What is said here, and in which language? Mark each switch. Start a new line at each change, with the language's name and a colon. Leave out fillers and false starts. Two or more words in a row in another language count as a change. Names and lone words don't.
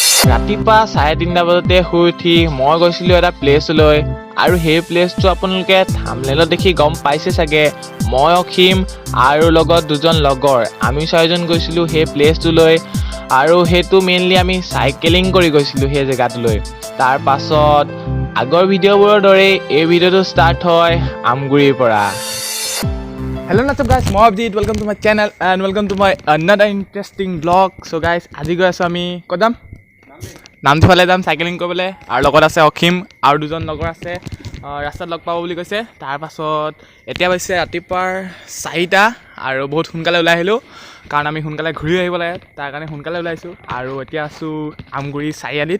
Assamese: ৰাতিপুৱা 3:30 বজাতে শুই উঠি মই গৈছিলোঁ এটা প্লেচলৈ আৰু সেই প্লেচটো আপোনালোকে থাম্বনেইলত দেখি গম পাইছে চাগে। মই অসীম আৰু লগত দুজন লগৰ আমি 6জন গৈছিলোঁ সেই প্লেচটোলৈ আৰু সেইটো মেইনলি আমি চাইকেলিং কৰি গৈছিলোঁ সেই জেগাটোলৈ। তাৰ পাছত আগৰ ভিডিঅ'বোৰৰ দৰেই এই ভিডিঅ'টো ষ্টাৰ্ট হয় আমগুৰিৰ পৰা।
English: Hello, what's up guys?
Assamese: মই অভিজিত,
English: welcome to my channel and welcome to my another interesting vlog. So guys,
Assamese: আজি গৈ আছোঁ আমি ক'ত যাম? নামটি ফালে যাম চাইকেলিং কৰিবলৈ আৰু লগত আছে অসীম আৰু দুজন লগৰ আছে। ৰাস্তাত লগ পাব বুলি কৈছে। তাৰপাছত এতিয়া হৈছে ৰাতিপুৱাৰ 4টা আৰু বহুত সোনকালে ওলাই আহিলোঁ কাৰণ আমি সোনকালে ঘূৰি আহিব লাগে, তাৰ কাৰণে সোনকালে ওলাইছোঁ আৰু এতিয়া আছোঁ আমগুৰি চাৰিআলিত।